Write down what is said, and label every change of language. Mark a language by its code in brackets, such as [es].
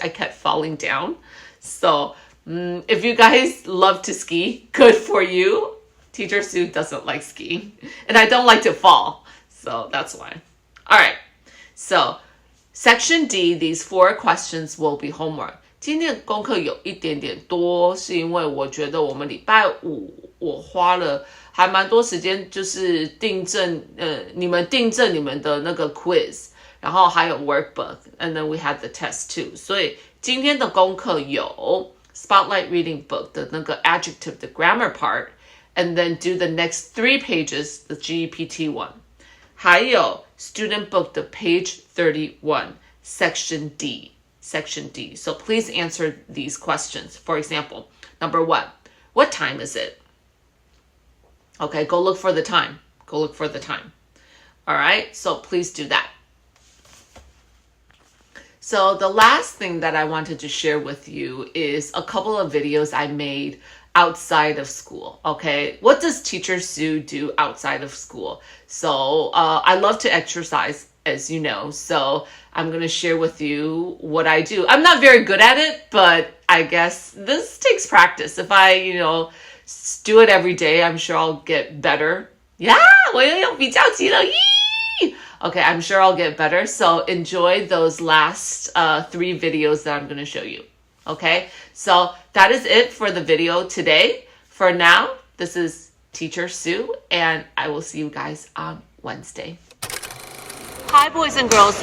[en] I kept falling down. So if you guys love to ski, good for you. Teacher Sue doesn't like skiing. And I don't like to fall. So that's why. All right. So section D, these 4 questions will be homework. [zh] 今天的功课有一点点多，是因为我觉得我们礼拜五我花了还蛮多时间，就是你们订正你们的那个 quiz， 然后还有 workbook， [en] and then we had the test too。 [zh] 所以今天的功课有 Spotlight Reading Book 的那个 adjective 的 grammar part， [en] and then do the next 3 pages the GEPT one， [zh] 还有 Student Book 的 page 31 section D。Section D. [en] So please answer these questions. For example, number 1, what time is it? Okay, go look for the time. Go look for the time. All right, so please do that. So the last thing that I wanted to share with you is a couple of videos I made outside of school. Okay, what does Teacher Sue do outside of school? So I love to exercise, as you know, so I'm going to share with you what I do. I'm not very good at it, but I guess this takes practice. If I, do it every day, I'm sure I'll get better. [zh] Yeah, 我又用比较级了, yee! [en] Okay, I'm sure I'll get better. So enjoy those last 3 videos that I'm going to show you. Okay, so that is it for the video today. For now, this is Teacher Sue, and I will see you guys on Wednesday. Hi, boys and girls.